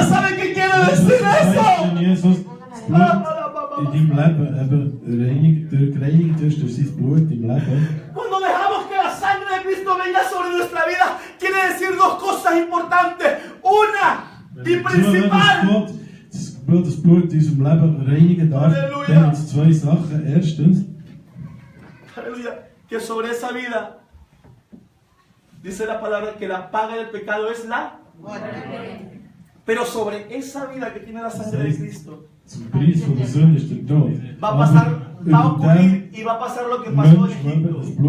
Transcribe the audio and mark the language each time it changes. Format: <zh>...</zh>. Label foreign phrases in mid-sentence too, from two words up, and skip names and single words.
<es>¿Saben qué quiere decir eso? Cuando dejamos que la sangre de Cristo venga sobre nuestra vida, quiere decir dos cosas importantes. Una y principal.</es> <de>Das Blut in unserem Leben reinigen darf, dann uns zwei Sachen. Erstens,</de> <es>aleluya, que sobre esa vida dice la palabra que la paga del pecado es la muerte. Pero sobre esa vida que tiene la sangre de Cristo va a pasar, va a ocurrir y va a pasar lo que pasó en Egipto.</es>